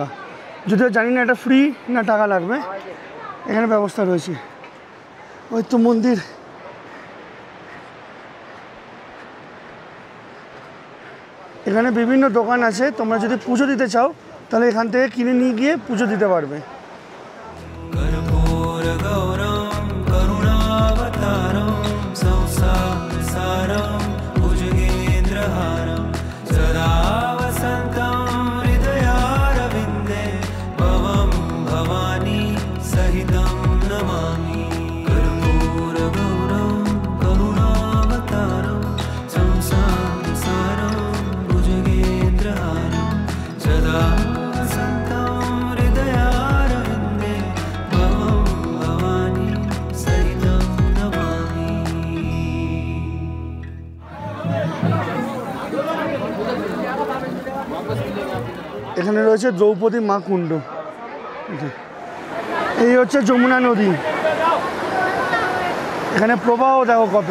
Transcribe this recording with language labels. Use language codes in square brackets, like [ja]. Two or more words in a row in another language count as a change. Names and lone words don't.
[bn] যদিও জানি না এটা ফ্রি না টাকা লাগবে, এখানে ব্যবস্থা রয়েছে। ওই তো মন্দির। এখানে বিভিন্ন দোকান আছে, তোমরা যদি পুজো দিতে চাও তাহলে এখান থেকে কিনে নিয়ে গিয়ে পুজো দিতে পারবে। [sa] कर्पूर गौरम करुणावतारम संसार सारम भुजगेन्द्रहारम सदा वसन्तं हृदयारविन्दे भवं भवानी सहितं नमामि। कर्पूर गौरम करुणावतारम संसार सारम भुजगेन्द्रहारम सदा वसन्तं हृदयारविन्दे भवं भवानी सहितं नमामि। [bn] এখানে রয়েছে দ্রৌপদী মা কুণ্ড। এই হচ্ছে যমুনা নদী, এখানে প্রবাহ দেখো কত।